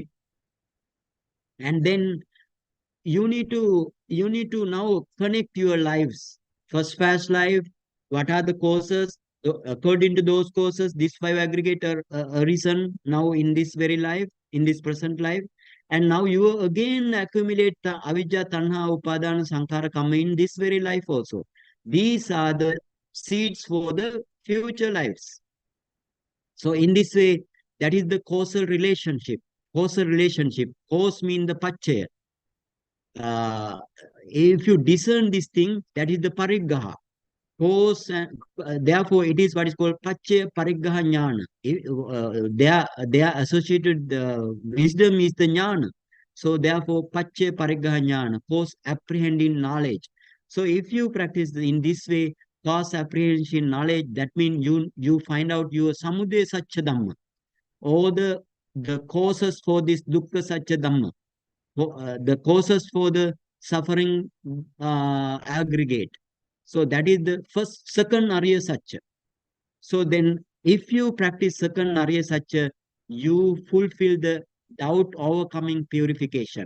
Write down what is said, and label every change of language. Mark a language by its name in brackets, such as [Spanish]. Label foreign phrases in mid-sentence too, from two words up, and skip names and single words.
[English] And then you need to now connect your lives. First past life, what are the courses? According to those courses, these five aggregate are arisen now in this very life, in this present life. And now you again accumulate the [Pali] avijja, tanha, upadana, sankhara [English] come in this very life also. These are the seeds for the future lives. So in this way, that is the causal relationship. Causal relationship. Cause mean the pachaya. uh, if you discern this thing, that is the pariggaha. Cause, therefore, it is what is called [Pali] paccaya pariggaha jnana. [English] They are associated. Wisdom is the jnana. So therefore, [Pali] paccaya pariggaha jnana, [English] cause apprehending knowledge. So if you practice in this way, cause apprehension knowledge, that means you find out your [Pali] samudaya satcha dhamma, [English] or the causes for this [Pali] dukkha satcha dhamma, [English] the causes for the suffering aggregate. So that is the second [Sanskrit] Arya Satya. [English] So then, if you practice second [Sanskrit] Arya Satya, [English] you fulfill the doubt overcoming purification.